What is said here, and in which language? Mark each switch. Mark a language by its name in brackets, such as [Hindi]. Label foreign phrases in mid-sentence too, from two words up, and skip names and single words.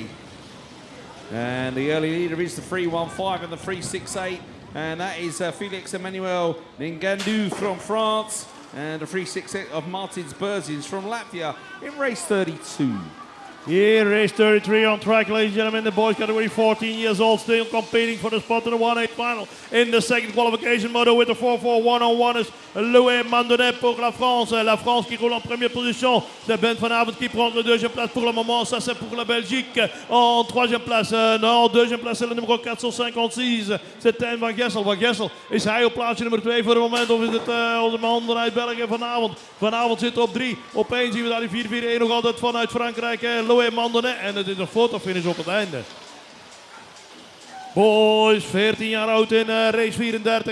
[English] And the early leader is the 315 and the 368, and that is Felix Emmanuel Ngandu from France, and the 368 of Martins Berzins from Latvia in race 32. Here, race 33 on track, ladies and gentlemen. The boys category 14 years old, still competing for the spot in the 1-8 final. In the 2nd qualification moto with the 4-4 1-on-1 is Louis Mandonnet [French] pour la France. La France qui roule en première position. C'est Ben Van Avond qui prend la 2e place pour le moment. Ça, c'est pour la Belgique. En 3e place, non, 2e place, c'est le numéro 456. C'est Tijn van Gessel. [Dutch] Van Gessel, is hij op plaatsje nummer 2 voor het moment? Of is het onze man uit België Van Avond? Van Avond zit op 3. Opeens zien we daar die 4-4-1 nog altijd vanuit Frankrijk. Louis Mandonnet. En het is een fotofinish op het einde. Boys, 14 jaar oud in race 34.